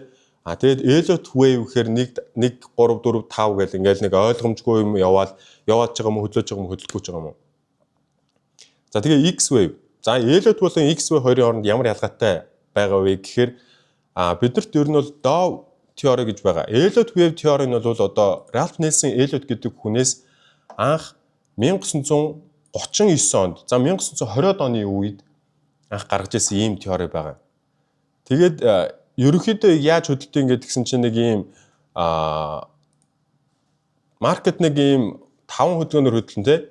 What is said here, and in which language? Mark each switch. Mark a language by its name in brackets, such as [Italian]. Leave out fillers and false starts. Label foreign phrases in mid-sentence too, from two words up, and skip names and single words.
[Mongolian] Тэгээд [English] Elliott wave [Mongolian] гэхээр 1 3 4 5 гэл ингээл нэг ойлгомжгүй юм яваад байгаа юм хөдлөж байгаа юм хөдлөхгүй байгаа юм. За тэгээ [English] X wave. [Mongolian] За Elliott болон [English] X wave [Mongolian] хоёрын хооронд ямар ялгаатай байгаа вэ гэхээр биднэрт ер нь бол [English] Dove theory [Mongolian] гэж байгаа. [English] Elliott wave theory [Mongolian] нь бол одоо Ralph Nelson Elliott гэдэг хүнээс анх 1939 онд за 1920-ад оны үед анх гаргаж ирсэн ийм теори байгаа. Тэгээд ерөнхийдөө яаж хөдөлтөө гэсэн чинь нэг ийм маркет нэг ийм 5 хөдөлгөөнөөр хөдөлнө те.